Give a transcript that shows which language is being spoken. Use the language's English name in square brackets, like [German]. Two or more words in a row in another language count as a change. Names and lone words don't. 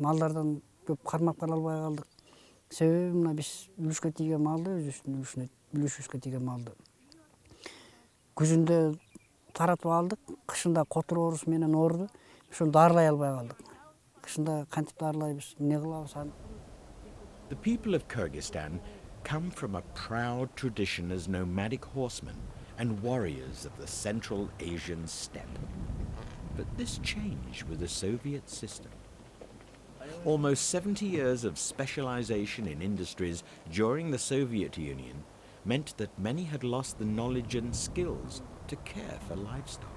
[Kyrgyz] Малдардан көп кармап кала албай калдык. Себеби мына биз үлүшкө тийген малды, өзүбүздүн үлүшүбүзгө тийген малды күзүндө таратып алдык, кышында котур оорусу менен ооруду. Ошону дарылай албай калдык. Кышында кантип дарылайбыз, эмне кылабыз аны? [English] The people of Kyrgyzstan come from a proud tradition as nomadic horsemen and warriors of the Central Asian steppe. But this changed with the Soviet system. Almost 70 years of specialization in industries during the Soviet Union meant that many had lost the knowledge and skills to care for livestock.